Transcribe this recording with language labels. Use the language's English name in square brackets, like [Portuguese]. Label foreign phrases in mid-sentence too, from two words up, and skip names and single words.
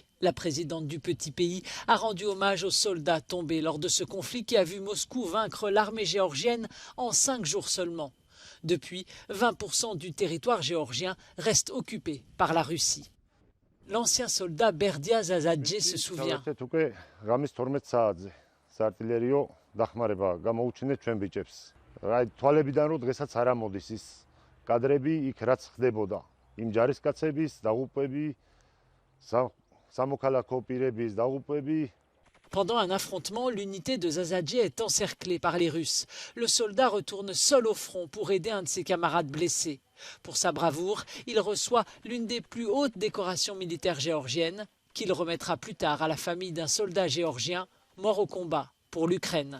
[French] La présidente du petit pays a rendu hommage aux soldats tombés lors de ce conflit qui a vu Moscou vaincre l'armée géorgienne en 5 jours seulement. Depuis, 20% du territoire géorgien reste occupé par la Russie. L'ancien soldat Berdia Zazadze se souvient. [Georgian] იმ ჯარისკაცების დაღუპვები, სამოქალაქო-პირების დაღუპვები. [French] Pendant un affrontement, l'unité de Zazadze est encerclée par les Russes. Le soldat retourne seul au front pour aider un de ses camarades blessés. Pour sa bravoure, il reçoit l'une des plus hautes décorations militaires géorgiennes, qu'il remettra plus tard à la famille d'un soldat géorgien mort au combat pour l'Ukraine.